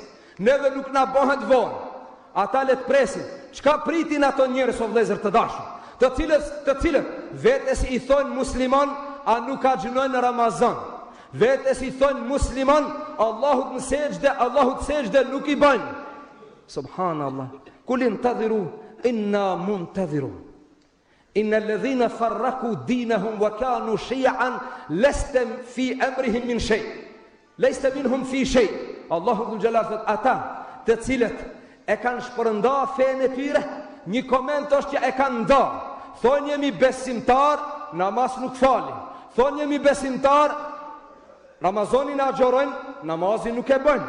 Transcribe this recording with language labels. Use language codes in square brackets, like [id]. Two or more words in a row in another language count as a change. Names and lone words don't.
[sq] Neve nuk na bëhet vonë. Ata le të presin. Çka pritin ato njerëz, o vëllezër të dashur, të cilët vetes i thonë musliman, a nuk axhinojnë në Ramazan. Vetes i thonë musliman, Allahut në sejdë, Allahut sejdë nuk i bajnë. Subhanallah. [ar] قل انتظروا إنا منتظرون إن الذين فرقوا دينهم وكانوا شيعا لست في أمرهم من شيء. لست منهم في شيء. [sq] Allahu [ar] ذو الجلال [sq] thot, ata të cilët e kanë shpërnda fenë e tyre, një koment është që e kanë nda. Thonë jemi besimtar, namaz nuk falin. Thonë jemi besimtar, Ramazanin e agjerojnë, namazin nuk e bëjnë.